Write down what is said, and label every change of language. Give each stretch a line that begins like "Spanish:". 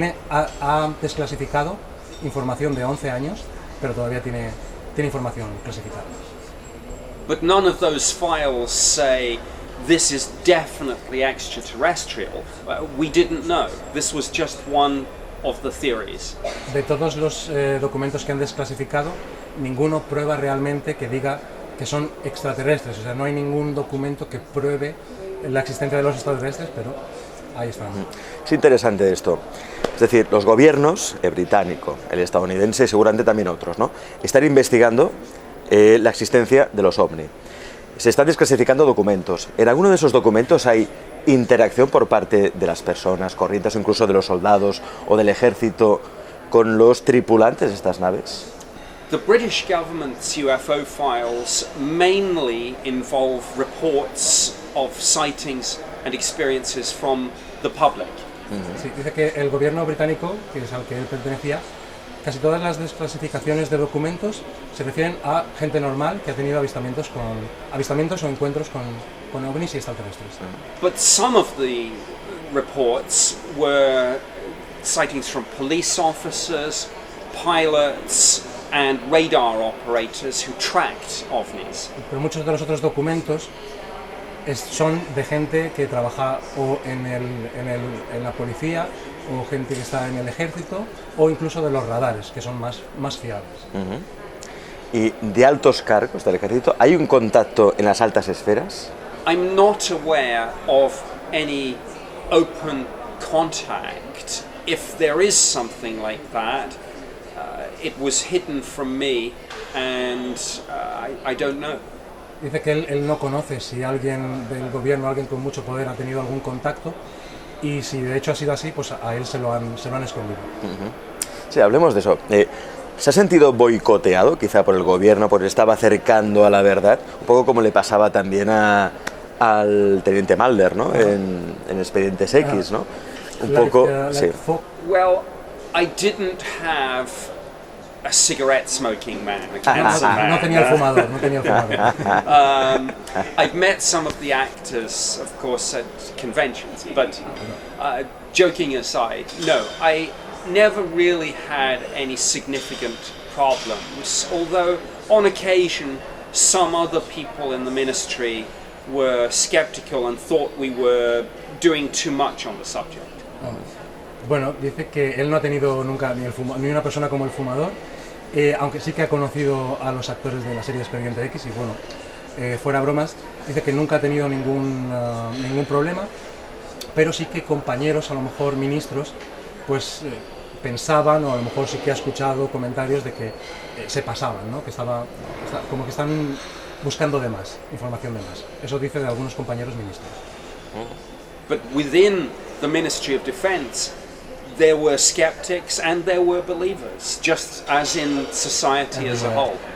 Spanish: Ha desclasificado información de 11 años, pero todavía tiene información clasificada.
English: But none of those files say this is definitely extraterrestrial. We didn't know. This was just one of the theories.
Spanish: De todos los documentos que han desclasificado, ninguno prueba realmente que diga que son extraterrestres. O sea, no hay ningún documento que pruebe la existencia de los extraterrestres, pero ahí están. Es interesante esto. Es decir, los gobiernos, el británico, el estadounidense y seguramente también otros, ¿no?, están investigando la existencia de los ovni. Se están desclasificando documentos. En alguno de esos documentos hay interacción por parte de las personas corrientes o incluso de los soldados o del ejército con los tripulantes de estas naves.
English: the British government's UFO files mainly involve reports of sightings and experiences from the public.
Spanish: Sí, dice que el gobierno británico, que es al que él pertenecía, casi todas las desclasificaciones de documentos se refieren a gente normal que ha tenido avistamientos o encuentros con ovnis y extraterrestres.
English: But some of the reports were sightings from police officers, pilots and radar operators who tracked ovnis.
Spanish: Pero muchos de los otros documentos son de gente que trabaja o en la policía, o gente que está en el ejército, o incluso de los radares, que son más fiables. Y de altos cargos del ejército, ¿hay un contacto en las altas esferas?
English: I'm not aware of any open contact. If there is something like that, it was hidden from me and I don't know.
Spanish: Dice que él no conoce si alguien del gobierno, alguien con mucho poder ha tenido algún contacto, y si de hecho ha sido así, pues a él se lo han escondido. Sí, hablemos de eso. ¿Se ha sentido boicoteado quizá por el gobierno, porque estaba acercando a la verdad? Un poco como le pasaba también al teniente Mulder, ¿no? En Expedientes X, ¿no? Un poco, sí.
English: Well, I didn't have a cigarette smoking man, a cancer man.
Spanish: No tenía el fumador.
English: I've met some of the actors, of course, at conventions, but joking aside, no, I never really had any significant problems, although on occasion some other people in the ministry were skeptical and thought we were doing too much on the subject.
Spanish: Bueno, dice que él no ha tenido nunca ni una persona como el fumador, aunque sí que ha conocido a los actores de la serie Expediente X y bueno, fuera bromas, dice que nunca ha tenido ningún problema, pero sí que compañeros, a lo mejor ministros, pues pensaban, o a lo mejor sí que ha escuchado comentarios de que se pasaban, ¿no? Como que están buscando de más, información de más. Eso dice de algunos compañeros ministros.
English: But within the Ministry of Defense, there were skeptics and there were believers, just as in society as a whole.